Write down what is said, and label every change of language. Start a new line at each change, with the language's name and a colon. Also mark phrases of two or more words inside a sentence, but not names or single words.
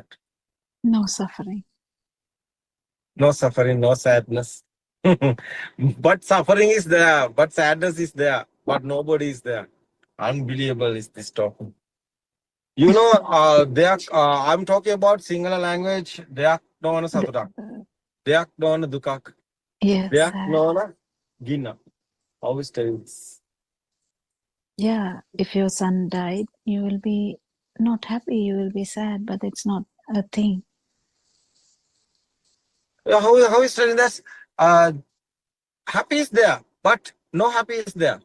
English: No suffering. No suffering, no sadness. But suffering is there, but sadness is there, but nobody is there. Unbelievable is this talking. You know, I'm talking about Sinhala language.
Sinhala: දෙයක් නොවන සතුටක්. දෙයක් නොවන දුකක්.
English: Yes.
Sinhala: දෙයක් නොවන ගින.
English: Always tell this. Yeah, if your son died, you will be not happy, you will be sad, but it's not a thing. How is telling this? Happy is there, but no happy is there.